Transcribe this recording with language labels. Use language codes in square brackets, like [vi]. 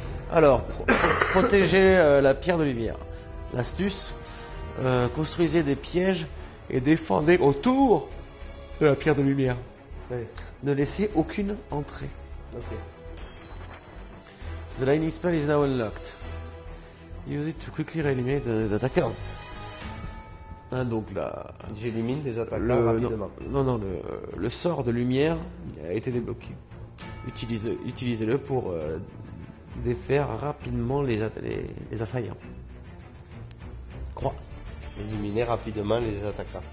[fr] Alors, protéger la pierre de lumière. L'astuce, construisez des pièges et défendez autour de la pierre de lumière. Oui. Ne laissez aucune entrée. Ok. [en] The lightning spell is now unlocked. Use it to quickly eliminate the attackers. [fr] Hein, donc là, J'élimine les attaquants rapidement. non, le sort de lumière a été débloqué. Utilisez-le pour défaire rapidement les assaillants. Croix. Éliminer rapidement les attaquants.